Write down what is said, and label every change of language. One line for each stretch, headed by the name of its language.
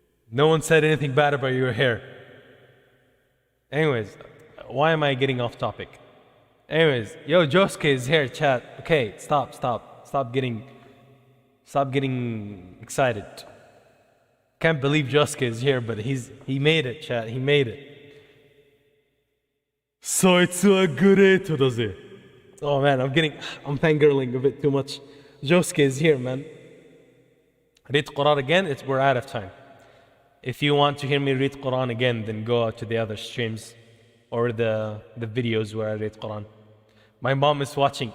English: No one said anything bad about your hair. Anyways, why am I getting off topic? Anyways, yo, Josuke is here, chat. Okay, stop getting excited. Can't believe Josuke is here, but he made it, chat. He made it.
Japanese: そいつはグレートだぜ.
English: Oh man, I'm fangirling a bit too much. Josuke is here, man. Read Quran again, we're out of time. If you want to hear me read Quran again, then go out to the other streams or the videos where I read Quran. My mom is watching.